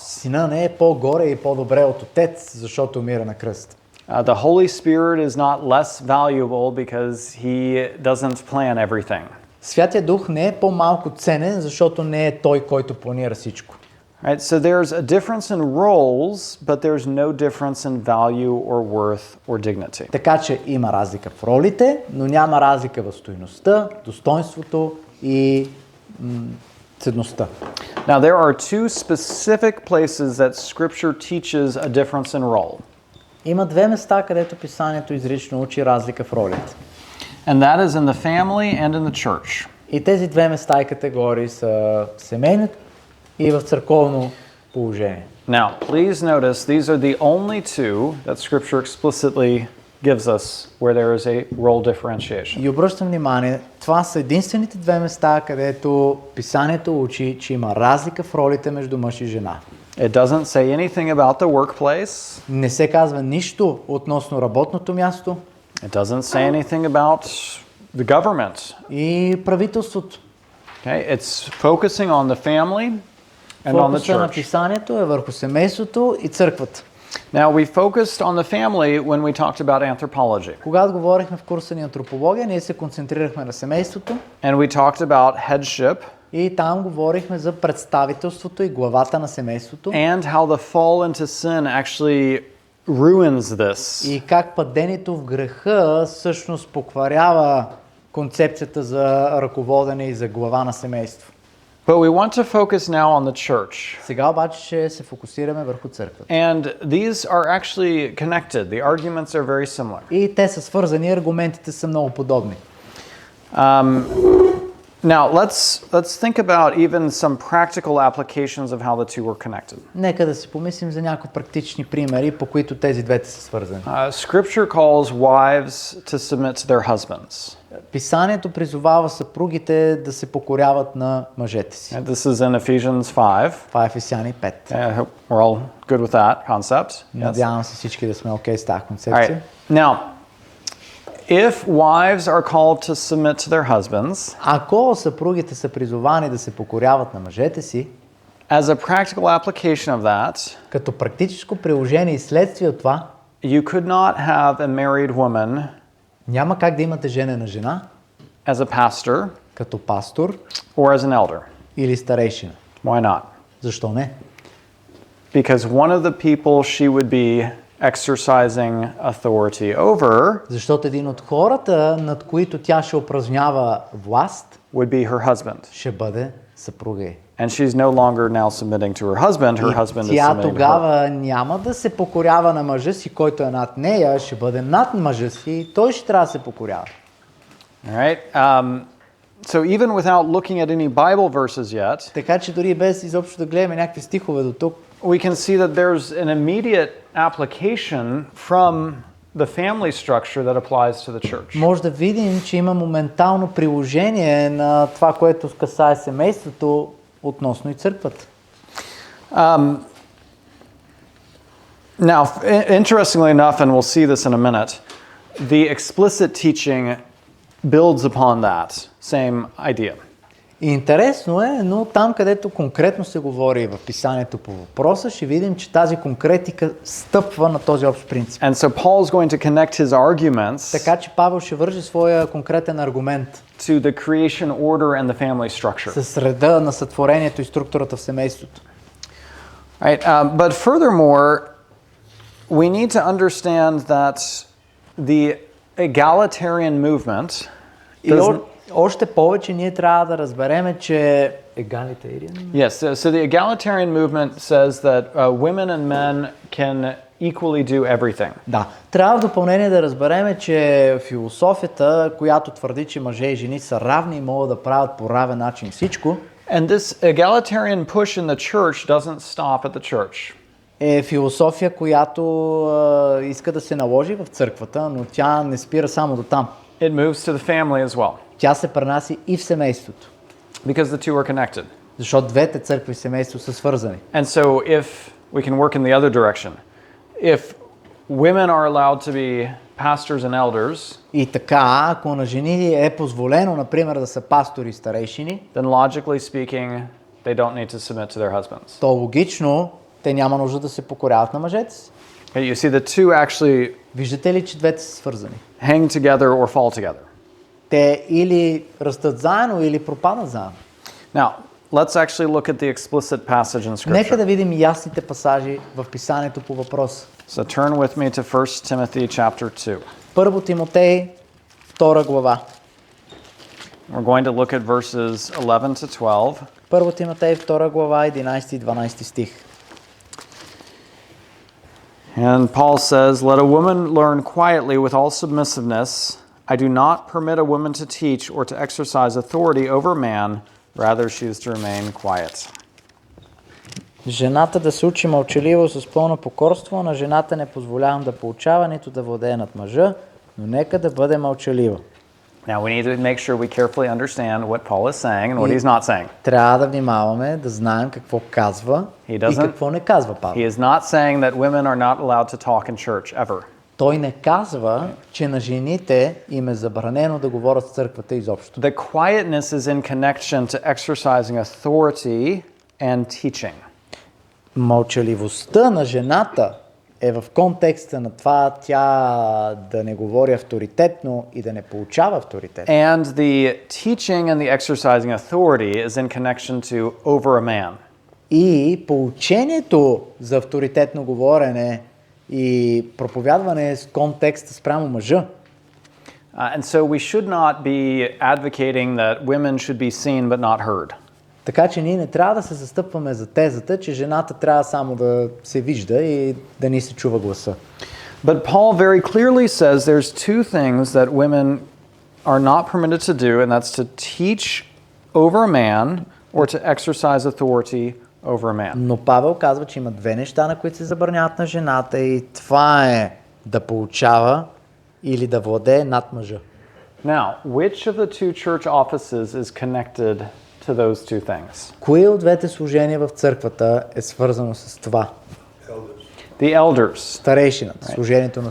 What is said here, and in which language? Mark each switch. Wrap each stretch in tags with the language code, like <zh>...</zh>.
<bg>Сина не е по-горе и по-добре от Отец, защото умира на кръст.</bg> <en>The Holy Spirit is not less valuable because he doesn't plan everything.</en> <bg>Святия Дух не е по-малко ценен, защото не е той, който планира всичко.</bg> <en>Right? So there's a difference in roles, but there's no difference in value or worth or dignity.</en> <bg>Така че има разлика в ролите, но няма разлика в стойността, достоинството и ценността.</bg> <en>Now there are two specific places that Scripture teaches a difference in role.</en> <bg>Има две места, където писанието изрично учи разлика в ролите.</bg> <en>And that is in the family and in the church.</en> <bg>И тези две места и категории са в семейното и в църковно положение.</bg> <en>Now, please notice these are the only two that Scripture explicitly gives us where there is a role differentiation.</en> <bg>И обръщам внимание, това са единствените две места, където писанието учи, че има разлика в ролите между мъж и жена.</bg> <en>It doesn't say anything about the workplace.</en> <bg>Не се казва нищо относно работното място</bg> <en>It doesn't say anything about the government.</en> <bg>и правителството.</bg> <en>Okay? It's focusing on the family and on the</en> <bg>Фокуса на</bg> <en>church.</en> <bg>писанието е върху семейството и църквата.</bg> <en>Now, we focused on the family when we talked about anthropology.</en> <bg>Когато говорихме в курса ни антропология, ние се концентрирахме на семейството</bg> <en>And we talked about headship</en> <bg>и там говорихме за представителството и главата на семейството</bg> <en>and how the fall into sin actually ruins this.</en> <bg>и как падението в греха всъщност покварява концепцията за ръководене и за глава на семейство.</bg> <en>But we want to focus now on the church.</en> <bg>Сега обаче ще се фокусираме върху църквата.</bg> <en>And these are actually connected. The arguments are very similar.</en> <bg>И те са свързани, аргументите са много подобни.</bg> <en>Now, let's think about even some practical applications of how the two were connected.</en> <bg>Нека да си помислим за някои практични примери, по които тези двете са свързани.</bg> <en>Scripture calls wives to submit to their husbands.</en> <bg>Писанието призовава съпругите да се покоряват на мъжете си.</bg> <en>And this is in Ephesians 5.</en> <bg>Това е Ефесяни 5.</bg> <en>I hope we're all good with that concept. Yes.</en> <bg>Надявам се всички да сме окей с тази</bg> <en>All right.</en> <bg>концепция.</bg> <en>Now, if wives are called to submit to their husbands,</en> <bg>Ако съпругите са призовани да се покоряват на мъжете си,</bg> <en>as a practical application of that,</en> <bg>като практическо приложение и следствие от това,</bg> <en>you could not have a married woman</en> <bg>няма как да имате женена жена,</bg> <en>as a pastor</en> <bg>като пастор</bg> <en>or as an elder.</en> <bg>или старейшина.</bg> <en>Why not?</en> <bg>Защо не?</bg> <en>Because one of the people she would be exercising authority over</en> <bg>Защото един от хората, над които тя ще упражнява власт,</bg> <en>would be her husband.</en> <bg>ще бъде съпруга й.</bg> <en>And she's no longer now submitting to her husband. Her husband</en> <bg>И</bg> <en>is</en> <bg>тя</bg> <en>submitting to her.</en> <bg>тогава няма да се покорява на мъжа си, който е над нея, ще бъде над мъжа си и той ще трябва да се покорява.</bg> <en>All right. So even without looking at any Bible verses yet,</en> <bg>Така че дори без изобщо да гледаме някакви стихове до тук,</bg> <en>we can see that there's an immediate application from the family structure that applies to the church.</en> <bg>може да видим, че има моментално приложение на това, което касае семейството относно и църквата.</bg> <en>Now, interestingly enough, and we'll see this in a minute, the explicit teaching builds upon that same idea.</en> <bg>И интересно е, но там, където конкретно се говори в писанието по въпроса, ще видим, че тази конкретика стъпва на този общ принцип.</bg> <en>And so Paul's going to connect his arguments</en> <bg>Така че Павел ще вържи своя конкретен аргумент</bg> <en>to the creation order and the family structure.</en> <bg>с реда на сътворението и структурата в семейството.</bg> <en>Right? But furthermore, we need to understand that the egalitarian movement</en> <bg>И още повече ние трябва да разбереме, че</bg> <en>yes, so the egalitarian movement says that women and men can equally do everything.</en> <bg>Да, трябва в допълнение да разбереме, че философията, която твърди, че мъже и жени са равни и могат да правят по равен начин всичко,</bg> <en>And this egalitarian push in the church doesn't stop at the church.</en> <bg>е философия, която иска да се наложи в църквата, но тя не спира само до там.</bg> <en>It moves to the family as well,</en> <bg>Тя се пренаси и в семейството,</bg> <en>because the two are connected.</en> <bg>защото двете църкви и семейство са свързани.</bg> <en>And so if we can work in the other direction, if women are allowed to be pastors and elders,</en> <bg>И така, ако на жени е позволено, например, да са пастори и старейшини,</bg> <en>then logically speaking, they don't need to submit to their husbands.</en> <bg>то логично те няма нужда да се покоряват на мъжете си.</bg> <en>Okay, you see the two actually</en> <bg>Виждате ли, че двете са свързани?</bg> <en>hang together or fall together.</en> <bg>Те или растат заедно, или пропадат заедно.</bg> <en>Now, let's actually look at the explicit passage in</en> <bg>Нека</bg> <en>Scripture.</en> <bg>да видим ясните пасажи в писанието по въпроса.</bg> <en>So turn with me to 1 Timothy chapter 2.</en> <bg>Първо Тимотей, 2 глава.</bg> <en>We're going to look at verses 11 to 12.</en> <bg>Първо Тимотей, 2 глава, 11 и 12 стих.</bg> <en>And Paul says, "Let a woman learn quietly with all submissiveness. I do not permit a woman to teach or to exercise authority over man. Rather, she is to remain quiet."</en> <bg>Жената да се учи мълчаливо с пълно покорство, на жената не позволявам да поучава, нито да владее над мъжа, но нека да бъде мълчалива.</bg> <en>Now, we need to make sure we carefully understand what Paul is saying and what he's not saying.</en> <bg>Трябва да внимаваме, да знаем какво казва и какво не казва Павел.</bg> <en>He is not saying that women are not allowed to talk in church, ever.</en> <bg>Той не казва, че на жените им е забранено да говорят в църквата изобщо.</bg> <en>The quietness is in connection to exercising authority and teaching.</en> <bg>Мълчаливостта на жената е в контекста на това тя да не говори авторитетно и да не получава авторитет.</bg> <en>And the teaching and the exercising authority is in connection to over a man.</en> <bg>И поучението за авторитетно говорене и проповядване с контекста спрямо мъжа.</bg> <en>And so we should not be advocating that women should be seen but not heard.</en> <bg>Така че ние не трябва да се застъпваме за тезата, че жената трябва само да се вижда и да ни се чува гласа.</bg> <en>But Paul very clearly says there's two things that women are not permitted to do, and that's to teach over a man or to exercise authority over a man.</en> <bg>Но Павел казва, че има две неща, на които се забраняват на жената, и това е да поучава или да владее над мъжа.</bg> <en>Now, which of the two church offices is connected to those two things?</en> <bg>Кое от двете служения в църквата е свързано с това?</bg> <en>The elders.</en> <bg>Старейшината, служението на</bg>